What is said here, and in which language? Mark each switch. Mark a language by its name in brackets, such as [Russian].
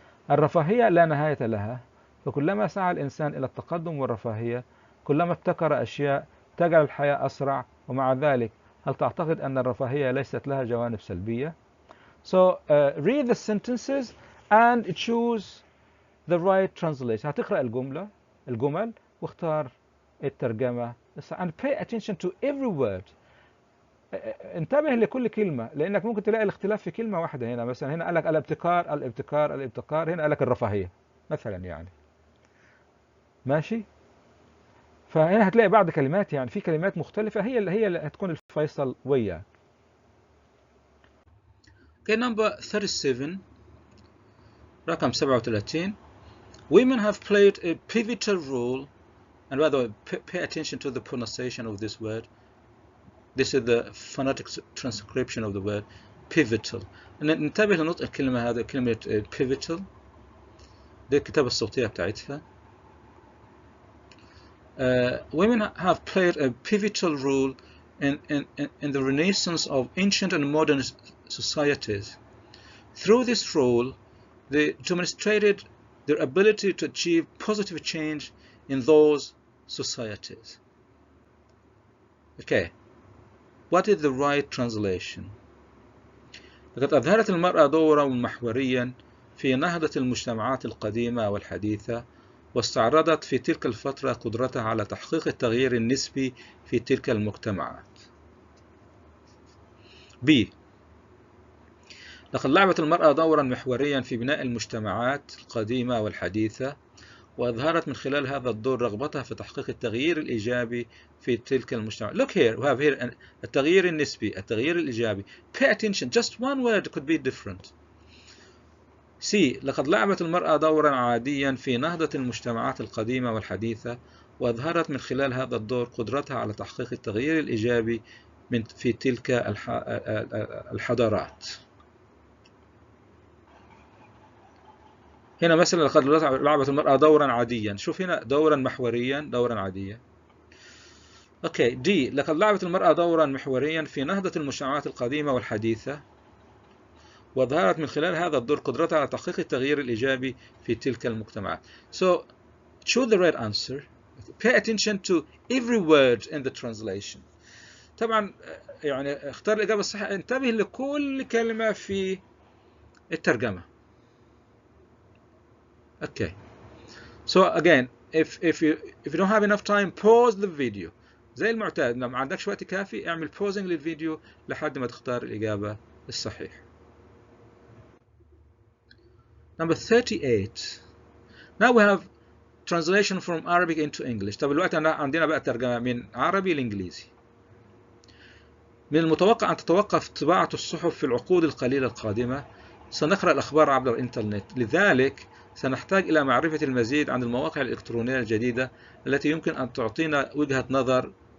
[Arabic] الرفاهية لا نهاية لها، فكلما سعى الإنسان إلى التقدم والرفاهية، كلما ابتكر أشياء تجعل الحياة أسرع، ومع ذلك هل تعتقد أن الرفاهية ليست لها جوانب سلبية؟ [English] So read the sentences and choose the right translation. [Arabic] هتقرأ الجمل واختار الترجمة [English] and pay attention to every word. [Arabic] انتبه لكل كلمة، لأنك ممكن تلاقي الاختلاف في كلمة واحدة. هنا مثلا هنا قال لك الابتكار، هنا قال لك الرفاهية مثلا يعني. ماشي؟ فهنا هتلاقي بعض كلمات يعني في كلمات مختلفة هي اللي هتكون الفيصل وياك. [English] Okay, number 37. [Arabic] رقم 37. [English] Women have played a pivotal role, and by the way, pay attention to the pronunciation of this word. This is the phonetic transcription of the word pivotal. [Arabic] ننتبه لنطق الكلمة هذه، كلمة pivotal. دي الكتابة الصوتية بتاعتها. [English] Women have played a pivotal role in the renaissance of ancient and modern societies. Through this role, they demonstrated their ability to achieve positive change in those societies. Okay, what is the right translation? [Arabic] لقد أظهرت المرأة دورا محوريا في نهضة المجتمعات القديمة والحديثة، واستعرضت في تلك الفترة قدرتها على تحقيق التغيير النسبي في تلك المجتمعات. [English] B. [Arabic] لقد لعبت المرأة دورا محوريا في بناء المجتمعات القديمة والحديثة، وأظهرت من خلال هذا الدور رغبتها في تحقيق التغيير الإيجابي في تلك المجتمعات. [English] Look here, we have here [Arabic] التغيير النسبي، التغيير الإيجابي. [English] Pay attention, just one word could be different. C. [Arabic] لقد لعبت المرأة دورا عاديا في نهضة المجتمعات القديمة والحديثة، وأظهرت من خلال هذا الدور قدرتها على تحقيق التغيير الإيجابي في تلك الحضارات. هنا مثلا لقد لعبت المرأة دورا عاديا، شوف هنا دورا محوريا، دورا عاديا. اوكي. دي لقد لعبت المرأة دورا محوريا في نهضة المجتمعات القديمة والحديثة، وظهرت من خلال هذا الدور قدرتها على تحقيق التغيير الإيجابي في تلك المجتمعات. [English] So choose the right answer. Pay attention to every word in the translation. [Arabic] طبعا يعني اختار الإجابة الصحيحة، انتبه لكل كلمة في الترجمة. [English] Okay. So again, if you don't have enough time, pause the video. [Arabic] زي المعتاد، لو ما عندكش وقت كافي اعمل pausing للفيديو لحد ما تختار الإجابة الصحيحة. [English] Number 38. Now we have translation from Arabic into English. [Arabic] طب الوقت عندنا بقى ترجمة من عربي لإنجليزي. من المتوقع أن تتوقف طباعة الصحف في العقود القليلة القادمة. سنقرأ الأخبار عبر الإنترنت، لذلك سنحتاج إلى معرفة المزيد عن المواقع الإلكترونية الجديدة التي يمكن أن تعطينا وجهة نظر